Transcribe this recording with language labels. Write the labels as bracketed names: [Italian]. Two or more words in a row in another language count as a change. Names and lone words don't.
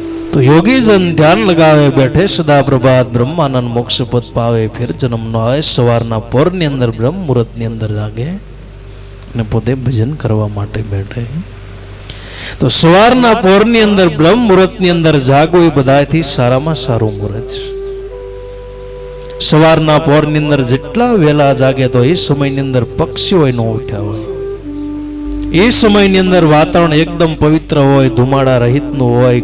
[Hindi] तो योगी जन ध्यान लगावे बैठे सदा प्रभात ब्रह्मानंद मोक्ष पद पावे फिर जन्म न आवे [Gujarati] सवाરના પોરની અંદર બ્રહ્મ મુહૂર્તની અંદર જાગે અને પોતે ભજન કરવા માટે બેઠે તો સવારના પોરની અંદર બ્રહ્મ મુહૂર્તની અંદર જાગવું એ બધાથી સારામાં સારું મુહૂર્ત છે સવારના પોરની અંદર જેટલા વહેલા જાગે તો એ સમયની અંદર પક્ષીઓ ન ઉઠ્યા હોય એ સમયની અંદર વાતાવરણ એકદમ પવિત્ર હોય ધુમાડા રહિતનું હોય